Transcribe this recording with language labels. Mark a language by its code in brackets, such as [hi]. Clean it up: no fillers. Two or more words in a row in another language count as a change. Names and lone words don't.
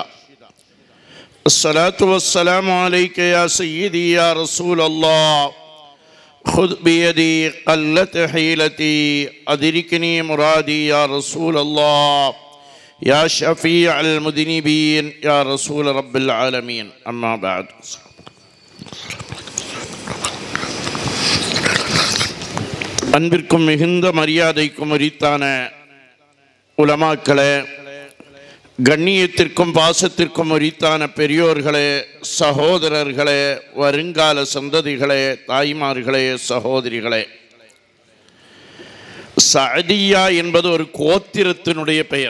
[ar] الصلاة والسلام عليك يا سيدي يا رسول الله. خذ بيدي قلت حيلتي أدركني مرادي يا رسول الله يا شفيع المذنبين يا رسول رب العالمين. أما بعد. [ta] அன்பிற்கும் மிகுந்த மரியாதைக்கும் உரித்தான உலமாக்களே, கண்ணியத்திற்கும் பாசத்திற்கும் உரித்தான பெரியோர்களே, சகோதரர்களே, வருங்கால சந்ததிகளே, தாய்மார்களே, சகோதரிகளே, சஅதியா என்பது ஒரு கோத்திரத்தினுடைய பெயர்.